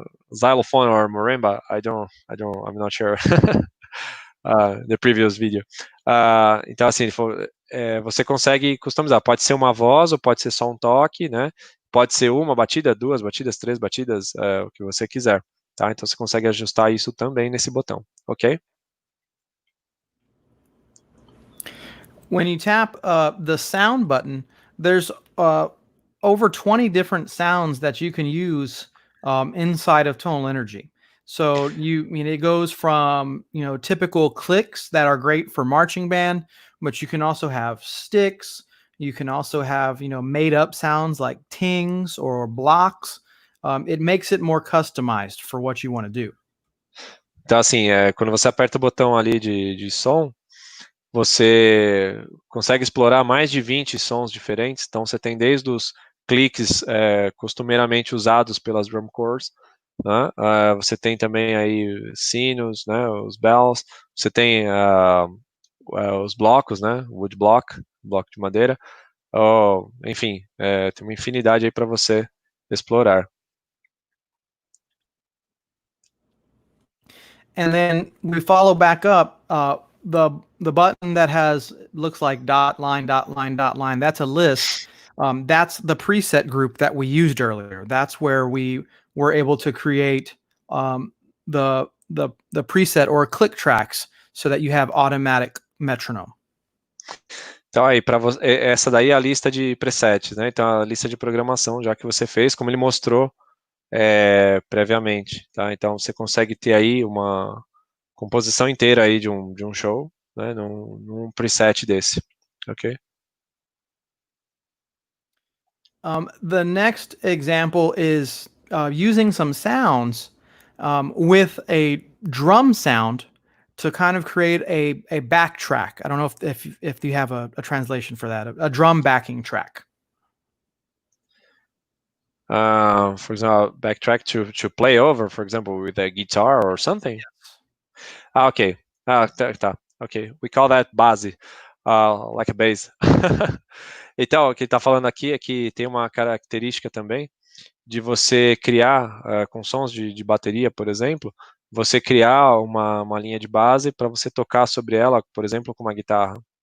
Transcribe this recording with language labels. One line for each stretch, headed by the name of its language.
English: Xylophone or marimba, I'm not sure. The previous video.
Portuguese: Então, assim, você consegue customizar. Pode ser uma voz ou pode ser só um toque, né? Pode ser uma batida, 2 batidas, 3 batidas, o que você quiser, tá? Então você consegue ajustar isso também nesse botão, ok?
English: When you tap the sound button, there's over 20 different sounds that you can use inside of Tonal Energy. So it goes from typical clicks that are great for marching band, but you can also have sticks. You can also have made up sounds like tings or blocks. It makes it more customized for what you want to do.
Portuguese: Então assim, quando você aperta o botão ali de som, você consegue explorar mais de 20 sons diferentes. Então você tem desde os cliques costumeiramente usados pelas drum corps, né? Você tem também aí sinos, né? Os bells. Você tem os blocos, né? Wood block de madeira. Enfim, tem uma infinidade aí para você explorar.
English: And then we follow back up the button that looks like dot line dot line dot line. That's a list. That's the preset group that we used earlier. That's where we were able to create the preset or click tracks so that you have automatic metronome.
Portuguese: Então aí, essa daí é a lista de presets, né? Então a lista de programação já que você fez, como ele mostrou previamente, tá? Então você consegue ter aí uma composição inteira aí de um show, né? Num preset desse, ok?
English: The next example is using some sounds with a drum sound to kind of create a backtrack. I don't know if you have a translation for that, a drum backing track. For example, backtrack to play over, for example, with a guitar or something. Yes. Okay. Tá. Okay. We call that base, like a bass.
Portuguese: Então, o que ele está falando aqui é que tem uma característica também de você criar, com sons de bateria, por exemplo, você criar uma linha de base para você tocar sobre ela, por exemplo, com uma guitarra.